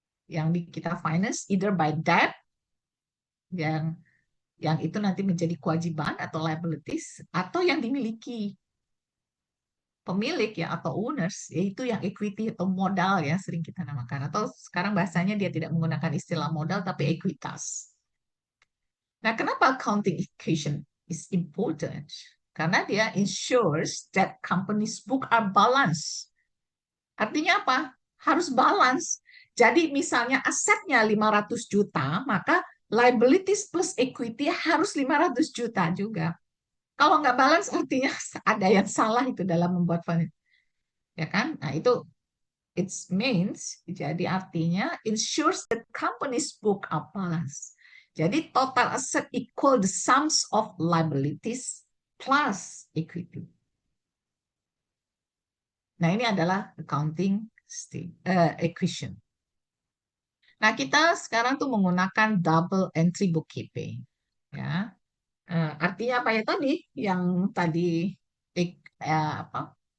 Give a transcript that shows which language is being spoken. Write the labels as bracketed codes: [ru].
[id] Yang kita finance [en] either by debt [id] yang itu nanti menjadi kewajiban atau liabilities atau yang dimiliki pemilik ya atau owners, yaitu yang equity atau modal ya sering kita namakan, atau sekarang bahasanya dia tidak menggunakan istilah modal tapi ekuitas. Nah, kenapa [en] accounting equation is important? [id] Karena dia [en] ensures that companies book are balanced. [id] Artinya apa? Harus balance. Jadi misalnya asetnya 500 juta, maka liabilities plus equity harus 500 juta juga. Kalau nggak balance artinya ada yang salah itu dalam membuat finance. Ya kan? Nah, itu [en] it means, [id] jadi artinya [en] ensures that company's book are balance. [id] Jadi [en] total asset equal the sums of liabilities plus equity. [id] Nah, ini adalah accounting equation. Nah, kita sekarang tuh menggunakan double entry bookkeeping. Ya. Artinya apa ya tadi? Yang tadi apa?